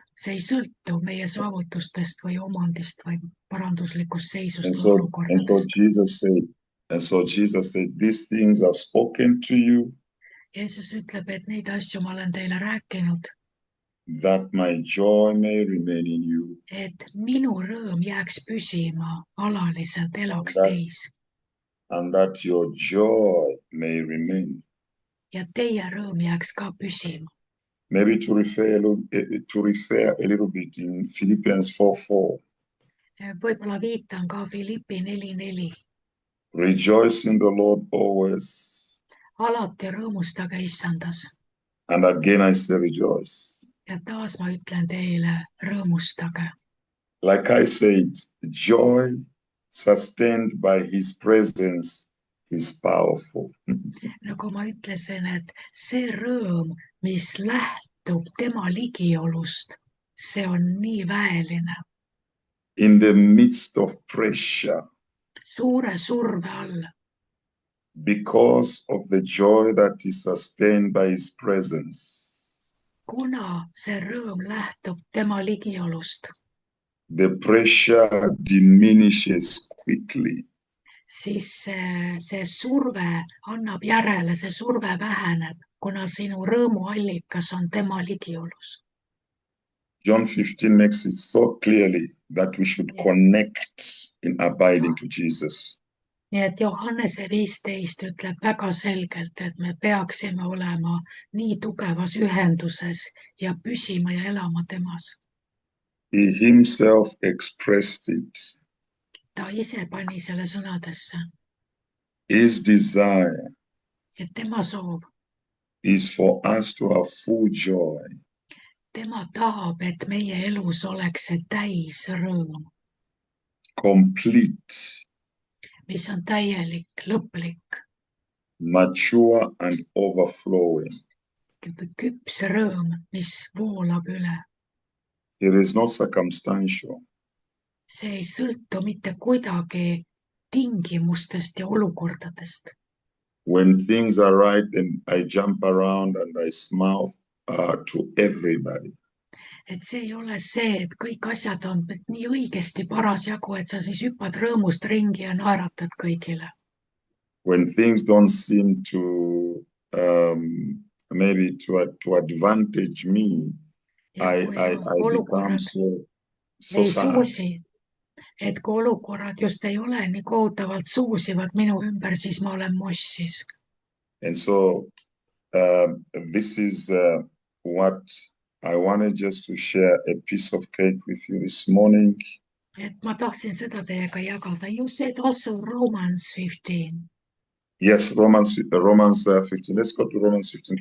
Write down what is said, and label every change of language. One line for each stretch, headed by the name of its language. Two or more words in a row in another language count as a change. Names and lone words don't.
Estonian: See ei sõltu meie saavutustest või omandist või paranduslikust seisust või olukordadest.
English: And so Jesus said, these things I've spoken to you.
Estonian: Jeesus ütleb, et neid asju ma olen teile rääkinud.
English: That my joy may remain in you.
Estonian: Et minu rõõm jääks püsima, alaliselt elaks teis.
English: And that your joy may remain.
Estonian: Ja teie rõõm jääks ka püsima.
English: Maybe to refer a little bit in Philippians 4:4.
Estonian: Võib-olla viitan ka Filippi 4:4.
English: Rejoice in the Lord always.
Estonian: Alati rõõmustage issandas.
English: And again I say rejoice.
Estonian: Ja taas ma ütlen teile, rõõmustage.
English: Like I said, joy sustained by his presence is powerful.
Estonian: Nagu ma ütlesin, et see rõõm, mis lähtub tema ligiolust, see on nii väeline.
English: In the midst of pressure.
Estonian: Suure surve all.
English: Because of the joy that is sustained by his presence.
Estonian: Kuna see rõõm lähtub tema ligiolust.
English: The pressure diminishes quickly.
Estonian: Siis see surve annab järele, see surve väheneb, kuna sinu rõõmuallikas on tema ligiolus.
English: John 15 makes it so clearly that we should connect in abiding to Jesus.
Estonian: Nii et Johannese 15 ütleb väga selgelt, et me peaksime olema nii tugevas ühenduses ja püsima ja elama temas.
English: He himself expressed it.
Estonian: Ta ise pani selle sõnadesse.
English: His desire.
Estonian: Et tema soov.
English: Is for us to have full joy.
Estonian: tema tahab, et meie elus oleks see täis rõõm,
English: complete,
Estonian: mis on täielik, lõplik,
English: mature, and overflowing.
Estonian: küps rõõm, mis voolab üle.
English: It is not circumstantial.
Estonian: See ei sõltu mitte kuidagi tingimustest ja olukordadest.
English: When things are right, then I jump around and I smile to everybody.
Estonian: Et see ei ole see, et kõik asjad on nii õigesti parasjagu, et sa siis hüppad rõõmust ringi ja naeratad kõigile.
English: When things don't seem to maybe to advantage me,
Estonian: Ja
English: I
Estonian: kui
English: become
Estonian: olukorrad
English: so
Estonian: ei
English: sad.
Estonian: suusi, et kui olukorrad just ei ole nii kohutavalt suusivad minu ümber, siis ma olen mossis.
English: And so this is what I wanted just to share a piece of cake with you this morning.
Estonian: Et ma tahtsin seda teiega jagada.
English: You said also Romans 15. Yes, Romans 15. Let's go to Romans 15